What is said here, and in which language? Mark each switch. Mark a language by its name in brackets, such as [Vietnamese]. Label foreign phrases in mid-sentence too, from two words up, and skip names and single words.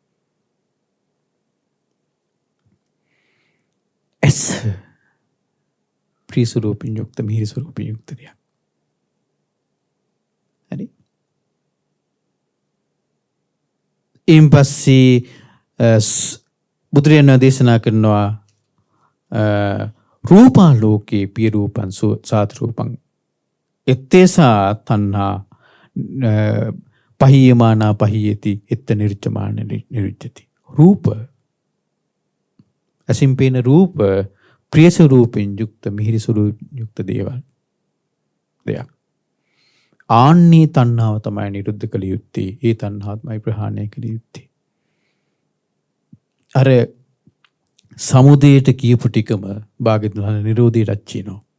[Sinhala] ඇස ප්‍රිය ස්වරූපින් යුක්ත මිහිරි ස්වරූපින් යුක්ත දෙයක්. හරි. ඊන් පස්සේ බුදුරජාණන් දේශනා කරනවා [Pali] රූපා ලෝකේ පිය රූපං සාත රූපං එත්තේසා තණ්හා පහියමානා පහියති එත්ත නිරුච්චමාන නිරුච්චති. [Sinhala] රූප ඇසින් පේන රූප ප්‍රිය ස්වරූපෙන් යුක්ත මිහිරි ස්වරූපෙන් යුක්ත දේවල් දෙයක්. ආන්නේ තණ්හාව තමයි නිරුද්ධ කළ යුත්තේ. ඒ තණ්හාව තමයි ප්‍රහාණය කළ යුත්තේ. අර සමුදයට කියපු ටිකම භාග්‍යවතුන් වහන්සේ නිරෝධයටත් කියනවා.